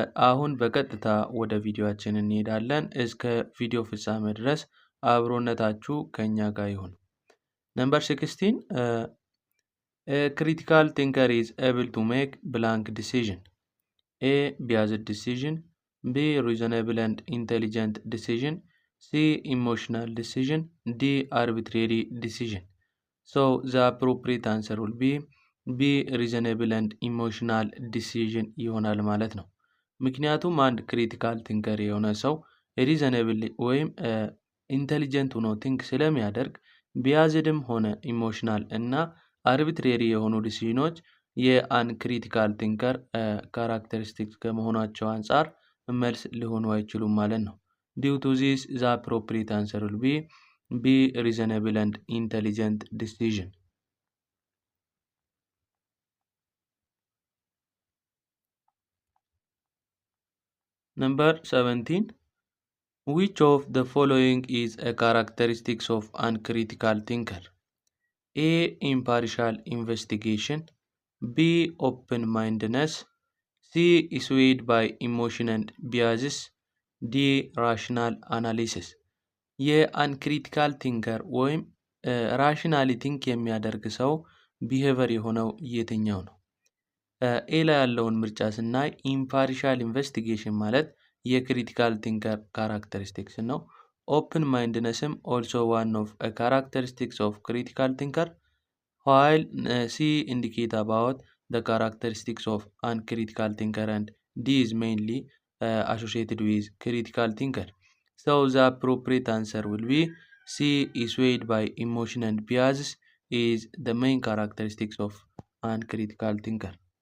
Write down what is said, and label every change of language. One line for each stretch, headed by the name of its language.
Amharic: አሁን በቀጥታ ወደ ቪዲዮአችን እንሄዳለን። እስከ ቪዲዮ ፍጻሜ ድረስ አብሮነታችሁ ከኛ ጋር ይሁን። ነምበር 16
English: A critical thinker is able to make blank decision. A. Biased decision. B. Reasonable and intelligent decision. C. Emotional decision. D. Arbitrary decision. So the appropriate answer will be B. Reasonable and emotional decision
Amharic: ይሆናል ማለት ነው። ምክንያቱም አንድ ክሪቲካል ቲንከር የሆነ ሰው ሪዘነብል ወይም ኢንተሊጀንት ሆኖ ቲንክ ስለሚያደርግ ቢያዝድም ሆነ ኢሞሽናል እና አርቢትሬሪ የሆኑ ዲሲዥኖች የአን ክሪቲካል ቲንከር ካራክተሪስቲክስ ከመሆናቸው አንጻር መልስ ሊሆኑ አይችሉም ማለት ነው።
English: Due to this, the appropriate answer will be B. Reasonable and intelligent decision. Number 17. Which of the following is a characteristics of uncritical thinker? A. Impartial investigation. B. Open-mindedness. C. Swayed by emotion and biases. D. Rational analysis.
Amharic: የአንክሪቲካል ቲንከር ወይም ራሽናሊ ቲንክ የሚያደርግ ሰው ቢሄቨር የሆነው የትኛው ነው? ኤ ላይ ያለውን ምርጫ ስናይ ኢምፓርሻል ኢንቨስቲጌሽን ማለት የክሪቲካል ቲንከር ካራክተሪስቲክስ ነው።
English: ኦፕን ማይንድነስም ኦልሶ ዋን ኦፍ ካራክተሪስቲክስ ኦፍ ክሪቲካል ቲንከር while C indicate about the characteristics of uncritical thinker and D is mainly associated with critical thinker. So the appropriate answer will be C. Swayed by emotion and biases is the main characteristics of uncritical thinker.